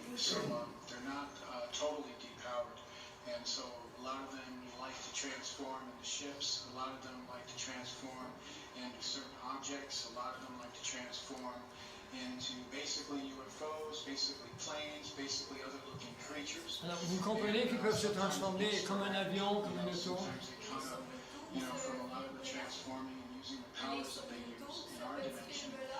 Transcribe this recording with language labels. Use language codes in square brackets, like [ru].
[en] So they're not totally depowered. And so a lot of them like to transform into ships, a lot of them like to transform into certain objects, a lot of them like to transform into basically UFOs, basically planes, basically other looking creatures. [fr] Alors, vous comprenez qu'ils peuvent se transformer comme un avion, comme une auto. [en] Sometimes they come up, from a lot of the transforming and using the powers that they use in our dimension.